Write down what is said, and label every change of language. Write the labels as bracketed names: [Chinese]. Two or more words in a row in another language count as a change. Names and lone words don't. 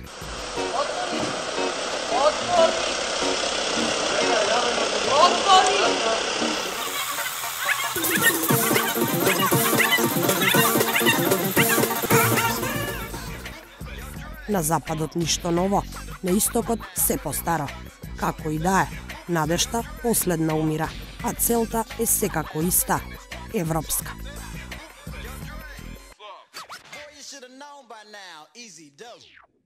[Macedonian] На западот ништо ново, на истокот се постаро. Како и да е, надежта последна умира, а целта е секако иста, европска. [English] You should have known by now. Easy dope.